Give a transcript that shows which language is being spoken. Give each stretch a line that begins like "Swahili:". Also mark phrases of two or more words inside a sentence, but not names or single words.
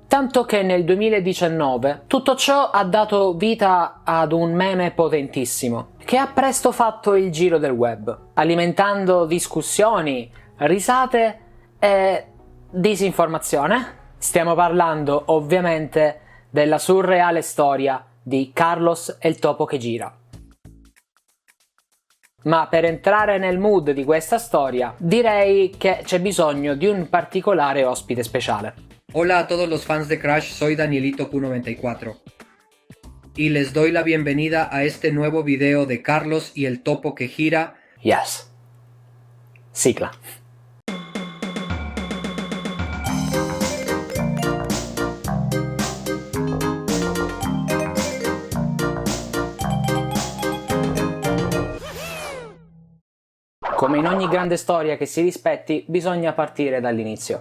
Italian: Tanto che nel 2019 tutto ciò ha dato vita ad un meme potentissimo, che ha presto fatto il giro del web, alimentando discussioni, risate e disinformazione. Stiamo parlando ovviamente della surreale storia di Carlos e il topo che gira. Ma per entrare nel mood di questa storia, direi che c'è bisogno di un particolare ospite speciale.
Spanish: Hola a todos los fans de Crash, soy Danielito Q94 y les doy la bienvenida a este nuevo video de Carlos y el topo que gira.
Italian: Yes. Sigla. Come in ogni grande storia che si rispetti, bisogna partire dall'inizio.